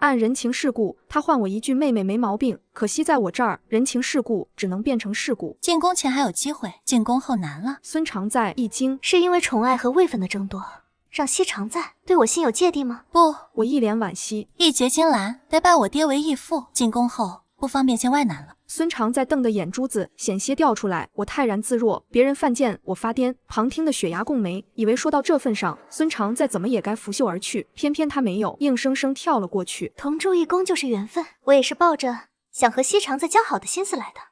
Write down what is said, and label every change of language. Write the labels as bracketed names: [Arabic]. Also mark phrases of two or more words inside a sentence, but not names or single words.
[Chinese] 按人情世故，他換我一句妹妹沒毛病，可惜在我這兒，人情世故只能變成世故。進宮前還有機會，進宮後難了。孫常在一驚，是因為寵愛和位分的爭奪，讓西常在對我心有芥蒂嗎？不，我一臉惋惜。義結金蘭，得拜我爹為義父。進宮後，不方便见外男了。孙常在瞪的眼珠子险些掉出来，我泰然自若，别人犯贱我发癫。旁听的雪牙共眉，以为说到这份上，孙常再怎么也该拂袖而去，偏偏他没有，硬生生跳了过去。同住一宫就是缘分，我也是抱着想和西常在交好的心思来的。